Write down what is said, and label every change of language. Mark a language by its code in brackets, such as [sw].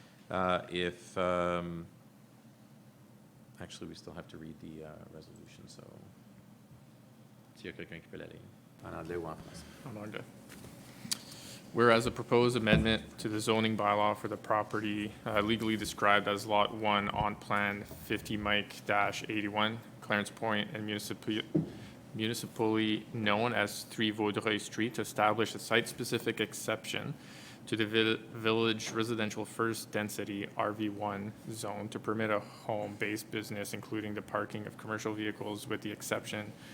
[en] Actually, we still have to read the resolution, so... [fr] S'il y a quelqu'un qui peut la lire, en anglais ou en français. En anglais. [en] Whereas a proposed amendment to the zoning bylaw for the property legally described as Lot 1 on Plan 50 Mike-81, Clarence Point, and municipally known as 3 Vaudreuil Street, to establish a site-specific exception to the village residential first density RV1 zone to permit a home-based business, including the parking of commercial vehicles, with the exception